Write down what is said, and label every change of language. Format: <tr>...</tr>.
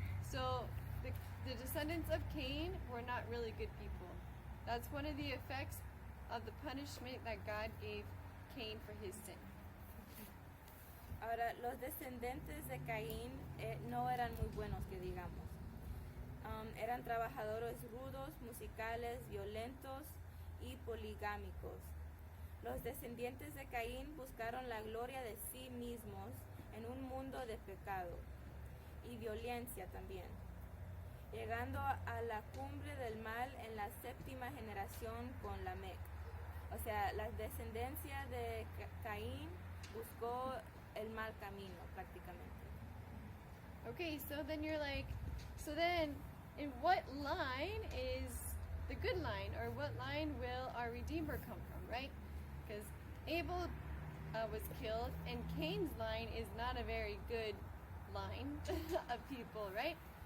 <en>So the descendants of Cain were not really good people. That's one of the effects of the punishment that God gave Cain for his sin.</en> <es>Ahora, los descendientes de Caín no eran muy buenos, que digamos. Eran trabajadores rudos, musicales, violentos y poligámicos. Los descendientes de Caín buscaron la gloria de sí mismos en un mundo de pecado y violencia también, llegando a la cumbre del mal en la 7ª generación con Lamec. O sea, la descendencia de Caín buscó el mal camino prácticamente.</es> <en>Okay, so then you're like, so then in what line is the good line, or what line will our Redeemer come from, right? Because Abel was killed, and Cain's line is not a very good line of people, right?</en>